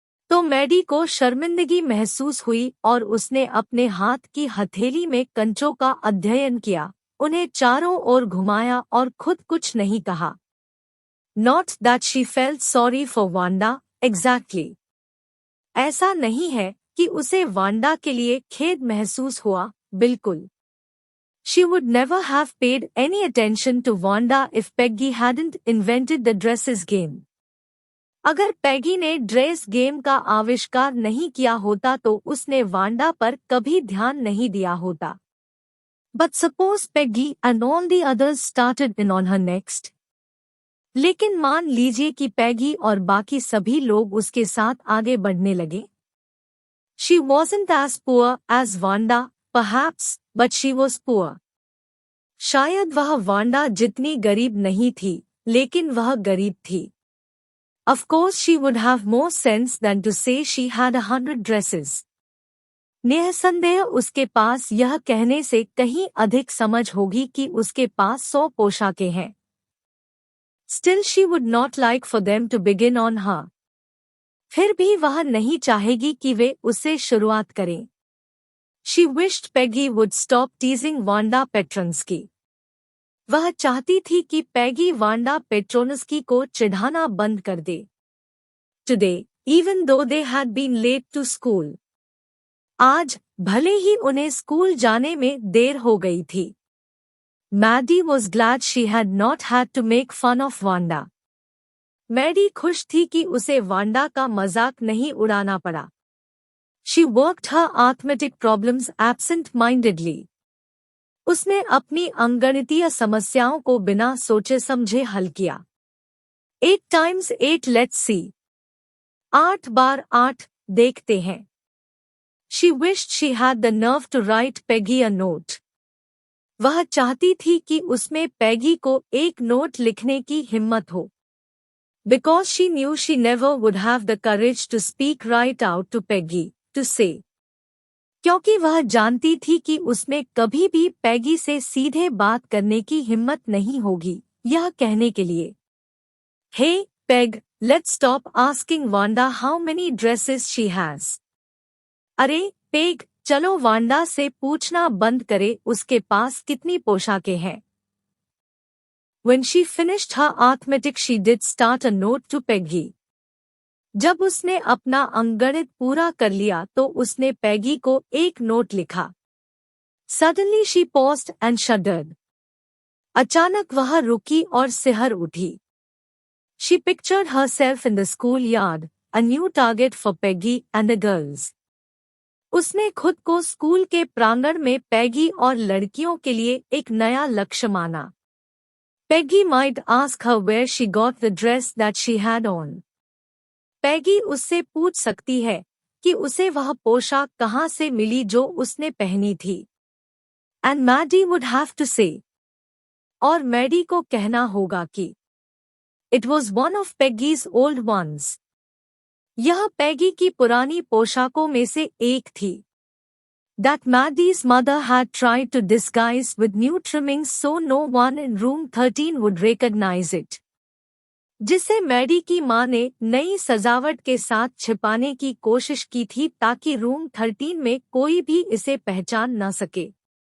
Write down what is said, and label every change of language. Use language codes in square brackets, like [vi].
[hi] तो मैडी को शर्मिंदगी महसूस हुई और उसने अपने हाथ की हथेली में कंचों का अध्ययन किया, उन्हें चारों ओर घुमाया और खुद कुछ नहीं कहा. [en] Not that she felt sorry for Wanda, exactly. [hi] ऐसा नहीं है कि उसे वांडा के लिए खेद महसूस हुआ, बिल्कुल. [en] She would never have paid any attention to Wanda if Peggy hadn't invented the dresses game. [hi] अगर पैगी ने ड्रेस गेम का आविष्कार नहीं किया होता तो उसने वांडा पर कभी ध्यान नहीं दिया होता. [en] But suppose Peggy and all the others started in on her next. [hi] लेकिन मान लीजिए कि पैगी और बाकी सभी लोग उसके साथ आगे बढ़ने लगे. [en] She wasn't as poor as Wanda, perhaps, but she was poor. [hi] शायद वह वांडा जितनी गरीब नहीं थी, लेकिन वह गरीब थी. [en] Of course she would have more sense than to say she had 100 dresses. [hi] निःसंदेह उसके पास यह कहने से कहीं अधिक समझ होगी कि उसके पास 100 पोशाकें हैं. [en] Still she would not like for them to begin on her. [hi] फिर भी वह नहीं चाहेगी कि वे उससे शुरुआत करें. [en] She wished Peggy would stop teasing Wanda Petronsky. [hi] वह चाहती थी कि पैगी वांडा पेट्रोनस्की को चिढ़ाना बंद कर दे. [en] Today, even though they had been late to school. [hi] आज, भले ही उन्हें स्कूल जाने में देर हो गई थी. [en] Maddie was glad she had not had to make fun of Wanda. [hi] Maddie खुश थी कि उसे वांडा का मजाक नहीं उड़ाना पड़ा. [en] She worked her arithmetic problems absent-mindedly. [hi] उसने अपनी अंगणितीय समस्याओं को बिना सोचे समझे हल किया. [en] 8 times 8 let's see. [hi] 8 बार 8, देखते हैं. [en] She wished she had the nerve to write Peggy a note. [hi] वह चाहती थी कि उसमें पैगी को एक नोट लिखने की हिम्मत हो. [en] Because she knew she never would have the courage to speak right out to Peggy, to say. [hi] क्योंकि वह जानती थी कि उसमें कभी भी पैगी से सीधे बात करने की हिम्मत नहीं होगी, यह कहने के लिए. [en] Hey, Peg, let's stop asking Wanda how many dresses she has. [hi] अरे, पेग, चलो वांडा से पूछना बंद करे उसके पास कितनी पोशाकें हैं. [en] When she finished her arithmetic she did start a note to Peggy. [hi] जब उसने अपना अंकगणित पूरा कर लिया तो उसने पैगी को एक नोट लिखा. [en] Suddenly she paused and shuddered. [hi] अचानक वह रुकी और सिहर उठी. [en] She pictured herself in the schoolyard, a new target for Peggy and the girls. [hi] उसने खुद को स्कूल के प्रांगण में पैगी और लड़कियों के लिए एक नया लक्ष्य माना. [en] Peggy might ask her where she got the dress that she had on. [hi] पैगी उससे पूछ सकती है कि उसे वह पोशाक कहाँ से मिली जो उसने पहनी थी. [en] And Maddie would have to say. [hi] और मैडी को कहना होगा कि [en] It was one of Peggy's old ones. [hi] यह पैगी की पुरानी पोशाकों में से एक थी. [en] That Maddie's mother had tried to disguise with new trimmings so no one in room 13 would recognize it. [hi] जिसे मैडी की माँ ने नई सजावट के साथ छिपाने की कोशिश की थी ताकि रूम 13 में कोई भी इसे पहचान न सके.